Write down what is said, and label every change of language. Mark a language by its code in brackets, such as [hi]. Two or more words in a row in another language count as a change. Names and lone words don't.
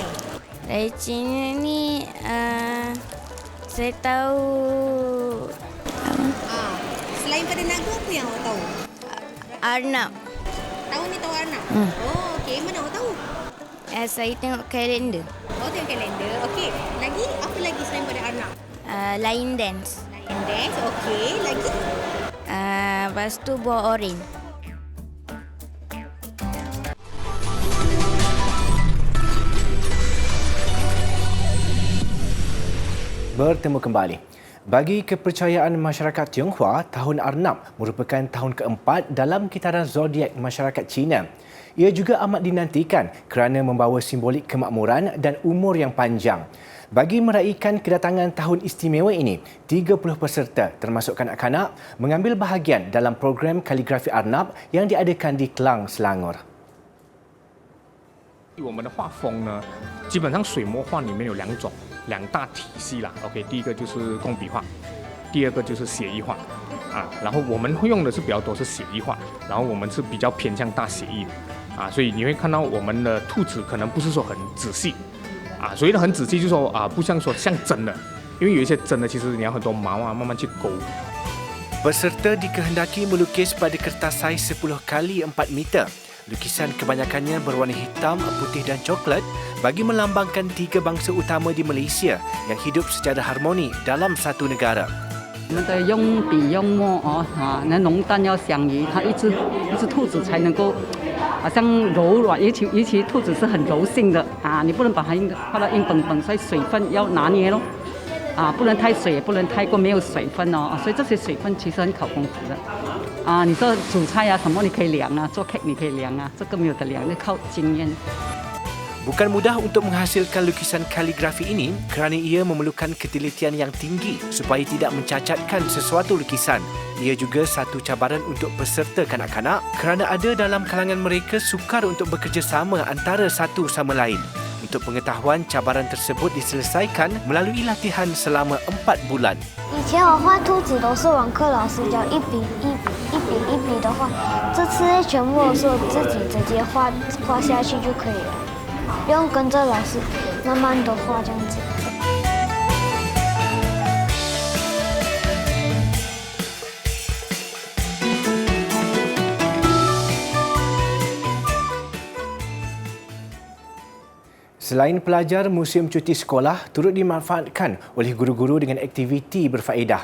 [ms] Raya Cina ni saya tahu Selain pada naga, apa yang awak tahu? arnab. Tahu ni tahu arnab? Oh, okey. Mana awak tahu? Saya tengok kalender. Oh, tengok kalender. Okey. Lagi, apa lagi selain pada arnab? [en] Line dance. Lion dance, [ms] okey. Lagi? Lepas tu buah oren. Bertemu kembali. Bagi kepercayaan masyarakat Tionghoa, Tahun Arnab merupakan tahun keempat dalam kitaran zodiak masyarakat Cina. Ia juga amat dinantikan kerana membawa simbolik kemakmuran dan umur yang panjang. Bagi meraihkan kedatangan tahun istimewa ini, 30 peserta termasuk kanak-kanak mengambil bahagian dalam program kaligrafi Arnab yang diadakan di Klang, Selangor. [zh] 我们的画风呢，基本上水墨画里面有两大体系啦。OK， 第一个就是工笔画，第二个就是写意画然后我们会用的是比较多是写意画，然后我们是比较偏向大写意的所以你会看到我们的兔子可能不是说很仔细所谓的很仔细就是说不像说像真的，因为有一些真的其实你要很多毛慢慢去勾。 [ms] Peserta dikehendaki melukis pada kertas saiz 10 kali 4 meter. Lukisan kebanyakannya berwarna hitam, putih dan coklat bagi melambangkan 3 bangsa utama di Malaysia yang hidup secara harmoni dalam satu negara. [zh] 我们的用笔用墨那浓淡要相宜，它一只兔子才能够好像柔软，尤其兔子是很柔性的你不能把它画到硬绷绷，所以水分要拿捏咯。不能太水，也不能太过没有水分哦，所以这些水分其实很考功夫的。你说煮菜什么你可以量做 cake 你可以量这个没有得量，那靠经验。 [ms] Bukan mudah untuk menghasilkan lukisan kaligrafi ini kerana ia memerlukan ketelitian yang tinggi supaya tidak mencacatkan sesuatu lukisan. Ia juga satu cabaran untuk peserta kanak-kanak kerana ada dalam kalangan mereka sukar untuk bekerjasama antara satu sama lain. Untuk pengetahuan, cabaran tersebut diselesaikan melalui latihan selama 4 bulan. [zh] 以前我画兔子都是网课老师教一笔一笔的画，这次全部都是我自己直接画下去就可以了。不用跟着老师慢慢的画这样子。 [ms] Selain pelajar, museum cuti sekolah turut dimanfaatkan oleh guru-guru dengan aktiviti berfaedah.